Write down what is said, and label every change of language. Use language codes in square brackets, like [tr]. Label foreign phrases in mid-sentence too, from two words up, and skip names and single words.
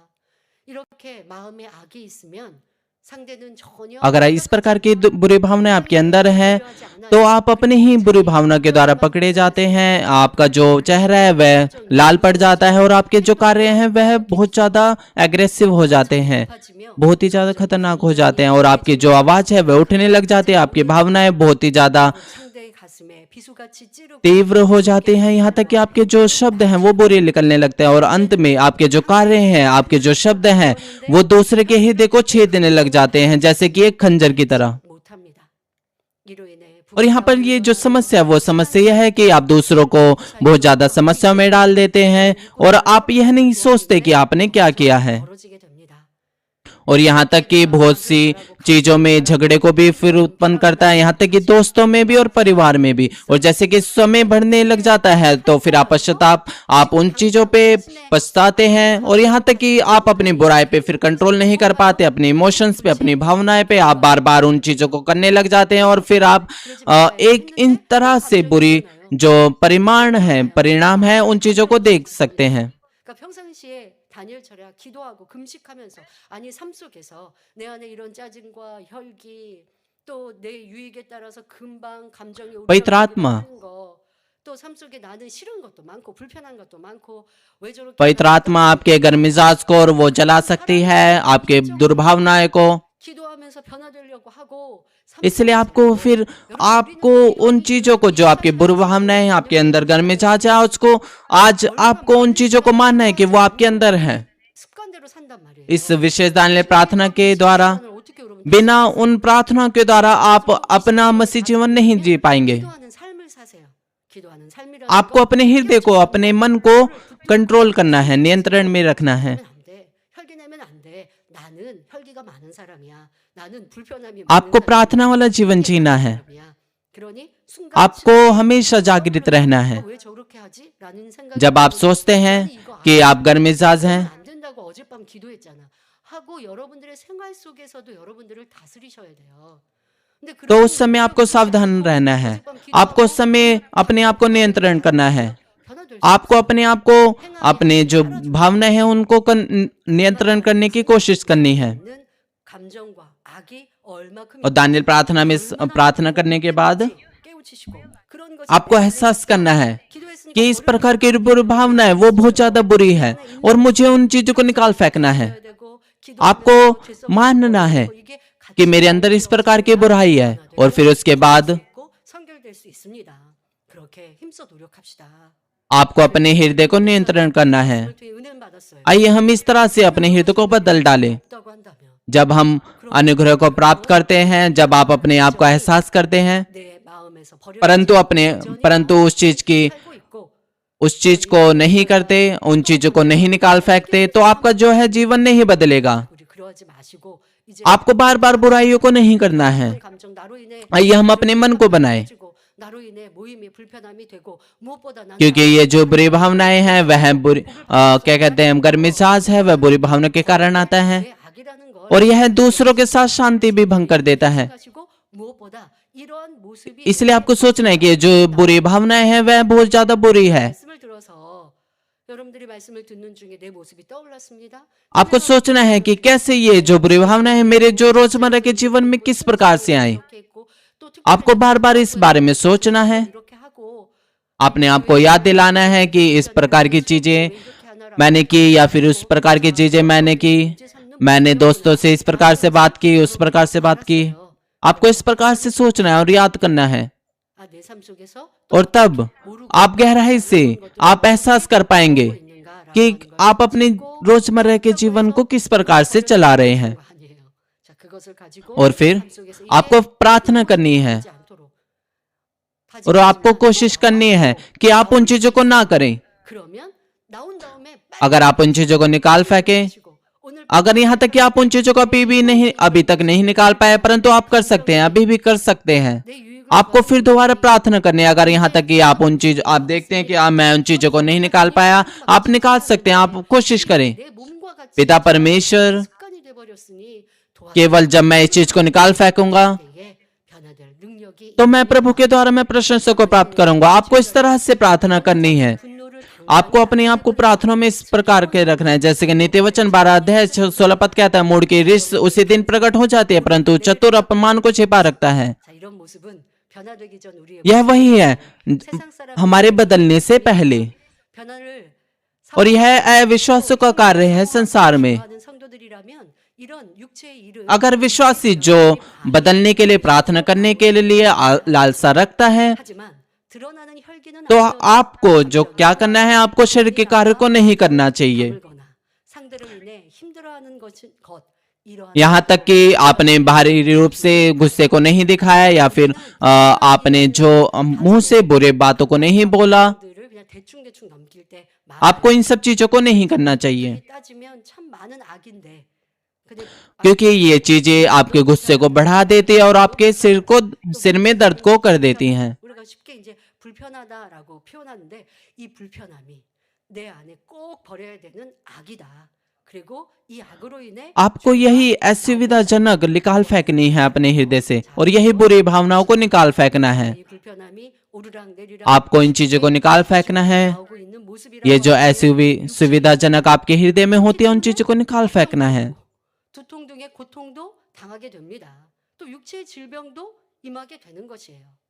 [ko] 이렇게 마음에 악이 있으면 상대는 전혀 [hi] अगर इस प्रकार की बुरी भावनाएं आपके अंदर है तो आप अपनी ही बुरी भावना के द्वारा पकड़े जाते हैं। आपका जो चेहरा है वह लाल पड़ जाता है और आपके जो कार्य हैं वह बहुत ज्यादा एग्रेसिव हो जाते हैं, [ko] 높아지며 [hi] बहुत ही ज्यादा खतरनाक हो जाते हैं और आपकी जो आवाज है वह उठने लग जाती है। आपकी भावनाएं बहुत ही ज्यादा [ko] 상대의 가슴에 비수같이 찌르고 [hi] तीव्र हो जाते हैं, यहाँ तक कि आपके जो शब्द हैं वो बुरे निकलने लगते हैं और अंत में आपके जो कार्य हैं, आपके जो शब्द हैं वो दूसरे के हृदय को छेदने लग जाते हैं जैसे कि एक खंजर की तरह। [ko] 못합니다. 이로 인해 [hi] और यहाँ पर ये जो समस्या है वो समस्या यह है कि आप दूसरों को बहुत ज्यादा समस्याओं में डाल देते हैं और आप यह नहीं सोचते कि आपने क्या किया है। [ko] 벌어지게 됩니다. [hi] और यहाँ तक कि बहुत सी चीजों में झगड़े को भी फिर उत्पन्न करता है, यहाँ तक कि दोस्तों में भी और परिवार में भी। और जैसे कि समय बढ़ने लग जाता है तो फिर आप उन चीजों पे पछताते हैं और यहाँ तक कि आप अपनी बुराई पे फिर कंट्रोल नहीं कर पाते, अपने इमोशंस पे, अपनी भावनाएं पे आप बार बार उन चीजों को करने लग जाते हैं और फिर आप एक इन तरह से बुरी जो परिणाम है उन चीजों को देख सकते हैं। [ko] 그러니까 평상시에 다니엘처럼 기도하고 금식하면서 아니 삶 속에서 내 안에 이런 짜증과 혈기 또 내 유익에 따라서 금방 감정이 [hi] पवित्र आत्मा [ko] 하는 거 또 삶 속에 나는 싫은 것도 많고 불편한 것도 많고 왜 저렇게 [hi] पवित्र आत्मा आपके घर मिजाज को और वो जला सकती है, आपके दुर्भावनाएं को। [ko] 기도하면서 변화되려고 하고 [hi] इसलिए आपको उन चीजों को जो आपकी बुरी भावनाएं हैं, आपके अंदर घर मिजाज है, उसको आज आपको उन चीजों को मानना है कि वो आपके अंदर है। [ko] 습관대로 산단 말이에요. [hi] इस विशेष दान प्रार्थना के द्वारा, [ko] 습관을 어떻게 여러분 [hi] बिना उन प्रार्थना के द्वारा आप अपना मसीह जीवन नहीं जी पाएंगे। [ko] 기도하는 삶을 사세요. 기도하는 삶이라는 [hi] आपको अपने हृदय को, अपने मन को कंट्रोल करना है, नियंत्रण में रखना है। [ko] 안 돼. 혈기 내면 안 돼. 나는 혈기가 많은 사람이야. 나는 불편함이 [hi] आपको प्रार्थना वाला जीवन जीना है, [ko] 사람이야. 그러니 순간 [hi] आपको हमेशा जागृत रहना है। [ko] 왜 저렇게 하지? 라는 생각이 [hi] जब आप सोचते हैं कि आप घर मिजाज हैं [ko] 안 된다고 어젯밤 기도했잖아. 하고 여러분들의 생활 속에서도 여러분들을 다스리셔야 돼요. 근데 [hi] तो उस समय आपको सावधान रहना है, आपको उस समय अपने आप को नियंत्रण करना है। आपको अपने आप को, अपने जो भावना है उनको नियंत्रण करने की कोशिश करनी है। [ko] 감정과 악이 얼마큼 [hi] और दानियल प्रार्थना में प्रार्थना करने के बाद [ko] 깨우치시고 그런 것이 [hi] आपको एहसास करना है [ko] 기도했으니까 [hi] कि इस प्रकार की बुरी भावना है वो बहुत ज्यादा बुरी है और मुझे उन चीजों को निकाल फेंकना है। [ko] 되고 [hi] आपको मानना है [ko] 이게 [hi] कि मेरे अंदर इस प्रकार की बुराई है और फिर उसके बाद [ko] 있고 선결될 수 있습니다. 그렇게 힘써 노력합시다. [hi] आपको अपने हृदय को नियंत्रण करना है। [ko] 그렇게 은혜를 받았어요. [hi] आइए हम इस तरह से अपने हृदय को बदल डालें। [ko] 없다고 한다면 [hi] जब हम अनुग्रह को प्राप्त करते हैं, जब आप अपने आप को एहसास करते हैं, [ko] 내 마음에서 버려 [hi] परंतु उस चीज को नहीं करते, उन चीजों को नहीं निकाल फेंकते, तो आपका जो है जीवन नहीं बदलेगा। [ko] 우리 그러지 마시고 이제 [hi] आपको बार बार बुराइयों को नहीं करना है। [ko] 감정 나로 인해 [hi] आइए हम अपने मन को बनाएं, [ko] 가지고 나로 인해 모임이 불편함이 되고 무엇보다 나는 [hi] क्योंकि ये जो बुरी भावनाएं हैं वह क्या कहते हैं, गर्मिजाज है, वह बुरी भावना के कारण आता है [ko] 내 악이라는 걸 [hi] और यह दूसरों के साथ शांति भी भंग कर देता है। [ko] 가지고 무엇보다 이러한 모습이 [hi] इसलिए आपको सोचना है कि ये जो बुरी भावनाएं हैं वह बहुत ज्यादा बुरी है। [ko] 말씀을 들어서 여러분들이 말씀을 듣는 중에 내 모습이 떠올랐습니다. [hi] आपको सोचना है कि कैसे ये जो बुरी भावनाएं हैं मेरे जो रोजमर्रा के जीवन में किस प्रकार से आई। [ko] 이렇게 있고 또 특별히 [hi] आपको बार बार इस बारे में सोचना है, [ko] 이렇게 하고 [hi] अपने आप को याद दिलाना है कि इस प्रकार की चीजें [ko] 이렇게 하나라 [hi] मैंने की या फिर उस प्रकार की चीजें मैंने की, मैंने दोस्तों से इस प्रकार से बात की, उस प्रकार से बात की। आपको इस प्रकार से सोचना है और याद करना है [ko] 아, 내 삶 속에서 [hi] और तब आप गहराई से आप एहसास कर पाएंगे [ko] 있는가라고 [hi] कि आप अपने रोजमर्रा के जीवन को किस प्रकार से चला रहे हैं। [ko] 아니에요. 자, 그것을 가지고 [hi] और फिर [ko] 삶 속에서 [hi] आपको प्रार्थना करनी है [ko] 하지 않도록 하지 [hi] और आपको कोशिश करनी है कि आप उन चीजों को ना करें। [ko] 그러면 나온 다음에 [hi] अगर आप उन चीजों को निकाल फेंकें, [ko] 빠지고 오늘 [hi] अगर यहाँ तक कि आप उन चीजों को अभी तक नहीं निकाल पाए, परंतु आप कर सकते हैं, अभी भी कर सकते हैं। [ko] 내 유익을 [hi] आपको फिर दोबारा प्रार्थना करनी है। अगर यहाँ तक कि आप देखते हैं कि मैं उन चीजों को नहीं निकाल पाया, आप निकाल सकते हैं, आप कोशिश करें। [ko] 내 몸과 같이 [hi] पिता परमेश्वर, [ko] 습관이 돼 버렸으니 [hi] केवल जब मैं इस चीज को निकाल फेंकूंगा [ko] 때에 변화될 능력이 [hi] तो मैं प्रभु के द्वारा मैं प्रशंसा को प्राप्त करूंगा। आपको इस तरह से प्रार्थना करनी है। [ko] 분노를 [hi] आपको अपने आप को प्रार्थना में इस प्रकार के रखना है, जैसे कि नीति वचन 12 अध्याय 16 पद कहता है, मूढ़ की रिस उसी दिन प्रकट हो जाती है, परंतु चतुर अपमान को छिपा रखता है। [ko] 자, 이런 모습은 변화되기 전 우리의 [hi] यह वही है [ko] 세상 사람 [hi] हमारे बदलने से पहले, [ko] 변화를 [hi] और यह अविश्वासों का कार्य है संसार में। [ko] 하는 성도들이라면 이런 육체의 일은 [hi] अगर विश्वासी जो बदलने के लिए प्रार्थना करने के लिए लालसा रखता है, [ko] 하지만 드러나는 혈기는 [hi] तो आपको जो क्या करना है, आपको शरीर के कार्य को नहीं करना चाहिए। [ko] 거나 상대로 인해 힘들어하는 것 이러한 [hi] यहाँ तक कि आपने बाहरी रूप से गुस्से को नहीं दिखाया, या फिर आपने जो मुंह से बुरे बातों को नहीं बोला, [ko] 들을 그냥 대충 넘길 때 [hi] आपको इन सब चीजों को नहीं करना चाहिए, [ko] 따지면 참 많은 악인데 근데 [hi] क्योंकि ये चीजें आपके गुस्से को बढ़ा देती है और आपके सिर में दर्द को कर देती हैं। [ko] 우리가 쉽게 이제 불편하다라고 표현하는데 이 불편함이 내 안에 꼭 버려야 되는 악이다. 그리고 이 악으로 인해 [hi] आपको यही असुविधाजनक निकाल फेंकनी है अपने हृदय से, और यही बुरी भावनाओं को निकाल फेंकना है। [ko] 이 불편함이 오르락내리락 [hi] आपको इन चीजों को निकाल फेंकना है। [ko] 나오고 있는 모습이라고 [hi] ये जो ऐसी सुविधाजनक आपके हृदय में होती है, उन चीजों को निकाल फेंकना है। [ko] 두통 등의 고통도 당하게 됩니다. 또 육체의 질병도 임하게 되는 것이에요.